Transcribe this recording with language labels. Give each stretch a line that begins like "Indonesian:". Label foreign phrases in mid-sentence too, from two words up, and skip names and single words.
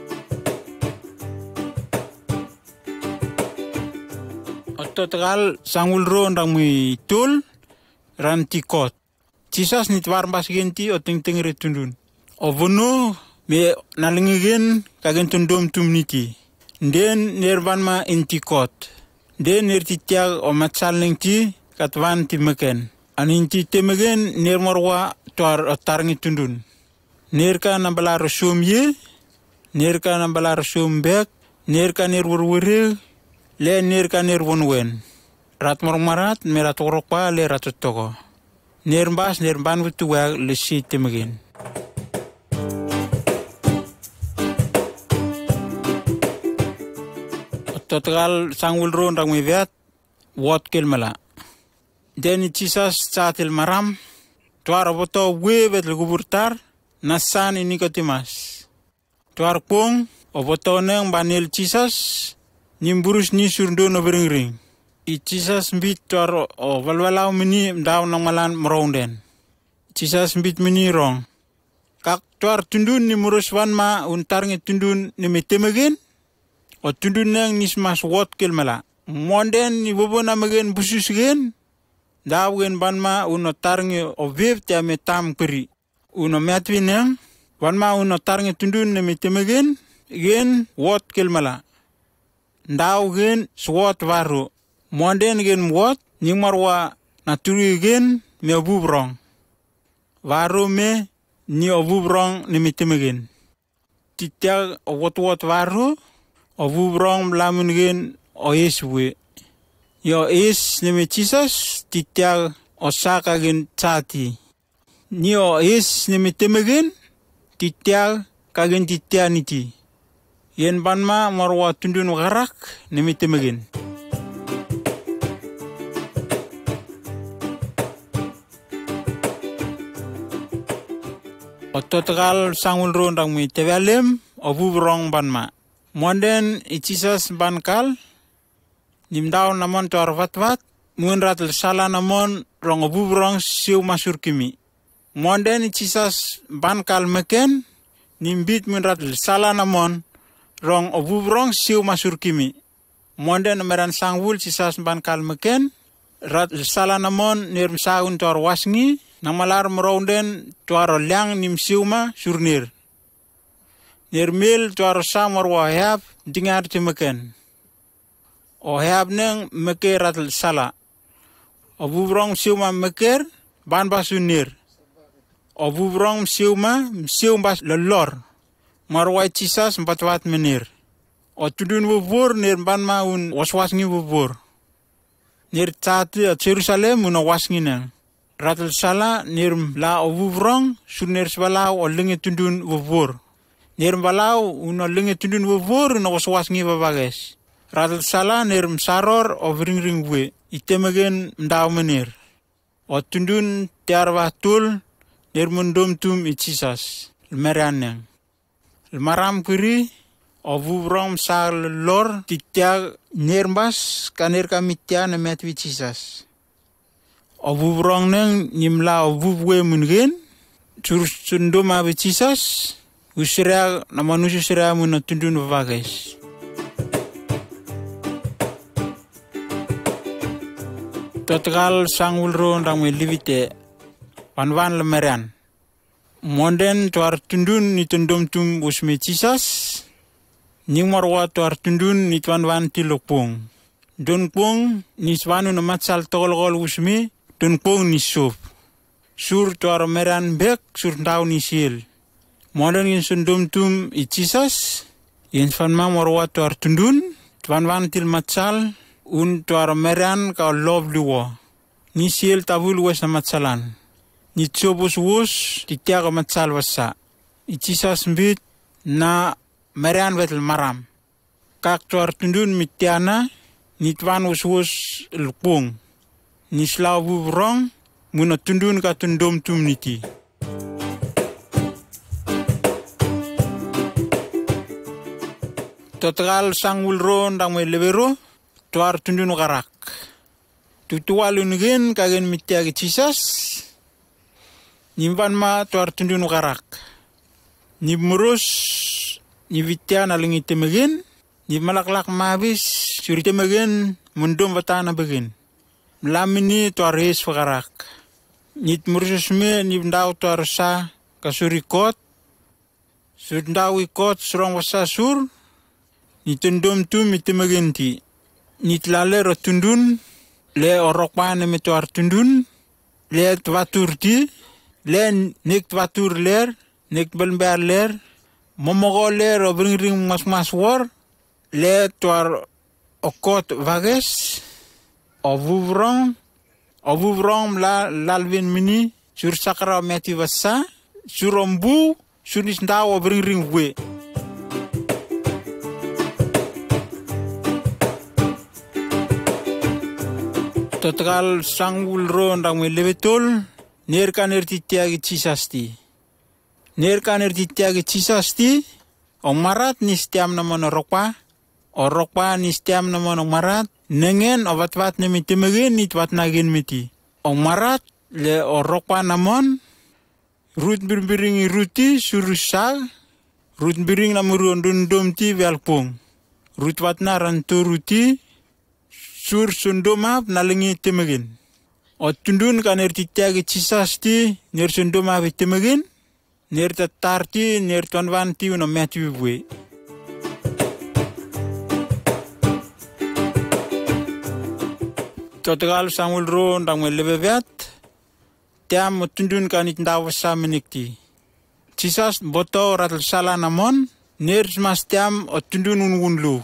Southeast Ambrym: Total sangul ro ndang mi tul rantikot. Cisas nitwar bas genti o ting retundun. O vono me nalingigen kagen tundom tumniti. Den nerban ma intikot. Den nertitiag o matsal nengti katwan ti meken. Aninti temegen nermorwa tuar otarngi tundun. Nerka nambala resum ye, nerka nambala resum bek, nerka nerwurwure, le nerka nerwunwen. Rat mormarat merat orokpa le ratotoko. Nerbas nerban wutuwa le si temegen. Total sangul ro ndang miviat wot kelmala. Den cisas satil maram tuar boto webet le guburtar nasan ini kotimas. Tuar pong oboto neng banil cisas nimburus ni surdo no bering. I cisas mbit tuar o walwalaw mini daw nang malan mrounden. Cisas mbit mini rong. Kak tuar tundun ni murus wan ma untar nge tundun ni metemegen. O tundun neng nismas wot kelmala. Monden ni bobo namagen busus gen. Daw gen banma uno tarnge o vev te metam peri. Uno metwineng banma uno tarnge tundun ne metemegen gen wot kelmala. Daw gen swot varu. Monden gen wot nyingmarwa naturi gen me obubrong. Varu me ni obubrong ne metemegen. Titiag o wot varu obubrong lamun gen o eswe. Yo is neme cisas titiag osaka gen chati. Nio is neme temegen titiag kagen titianiti. Yen banma marwa tundun wakarak neme temegen. O total sangul ro ndang mi tewalem obubrong banma. Monden icisas bankal nimdaw namon tuar watwat, munrat sala namon rong obubrong siu masur kimi. Monden cisas bankal meken, nimbit munrat sala namon rong obubrong siu masur kimi. Monden meran sangwul cisas bankal meken, rat sala namon nir saun tuar wasngi, namalar merounden tuar liang nim siuma surnir. Nirmil tuar samar wahab dingar timeken. O heb neng meke ratel sala. Obuvrong siuma meker ban basunir. Obuvrong sium bas lelor. Marwai Jesus 4 menir. Otudun wubur nir ban maun waswasngi wubur. Nir tatu at Jerusalem una wasngina. Ratul sala nir la obuvrong sunir sbalau o lingi tundun wubur. Nir balau una lingi tundun wubur una waswasngi babages. Ratul sala nir saror o ring we. Itemagen mdaw menir. O tundun tiarwatul nir mundum tum Jesus. Lmeraneng. Lmaram kiri o vuvrong sar lor titiag nirmbas kanir kamitya na metwi Jesus. O vuvrong neng nimla o vuvwe mungen sur sundum abi Jesus usira na manusia sira mun tundun vavages. Total sangulro ndang me livite panwan lemeran. Monden tuar tundun ni tundum tum usme Jesus. Ning marwa tuar tundun ni tuan tilokpong. Don pong ni swanu na matsal tolgol usme, don pong ni sup. Sur tuar meran bek sur ndau ni sil. Monden yin sundum tum I Jesus. Yin fanma marwa tuar tundun, tuan til matsal, un tuar meran ka love luwa. Ni sil tabul wes na matsalan. Ni tsobos wos di tiaga matsal wasa. I Jesus mbit na meran wetel maram. Kak tuar tundun mitiana ni tuan wos lupong. Ni slaw buvrong muna tundun ka tundum tum niti. Total sangul ron dang me levero tuar tundun karak. Tutualun gen kagen mitiagi Jesus. Nimban ma tuar tundun karak. Ni murus ni vitya na lingi temegen. Ni malaklak mabis suri temegen mundum batana begin. Melamini tuar hes karak. Ni murus me ni ndau tuar sa kasuri kot. Sur ndau ikot surong wasa sur. Ni tundum tum temegen ti. Ni tlale ro tundun le orokpa ne tuar tundun le twatur ti. Le nek twatur ler, nek belmber ler, momogo ler o ring mas war, le tuar okot vages, o vuvrong lalvin mini, sur sakra meti vasa, sur ombu, sur nisnda o ring we. Total sangul ro ndang me levetol, Nerkan titiagi Jesus ti. Nerkan titiagi Jesus ti. Ong marat ni stiam naman orokpa. Orokpa ni stiam naman ong marat. Nengen o watwat na mitimagin ni twat nagin miti. Ong marat le orokpa naman. Rut birbiring ruti surusag. Rut biring namuruan dundum ti velpong. Rut wat na rantu ruti. Sur sundumap nalingi timagin. O tundun ka ner titiagi Jesus ti, ner sunduma vitimagin, ner tatarti, ner tuanwan ti uno meti vwe. Total samul ro ndang me lebevet, tiam o tundun ka nit ndawasa menikti. Jesus boto ratal sala namon, ner smas tiam o tundun unwunlu.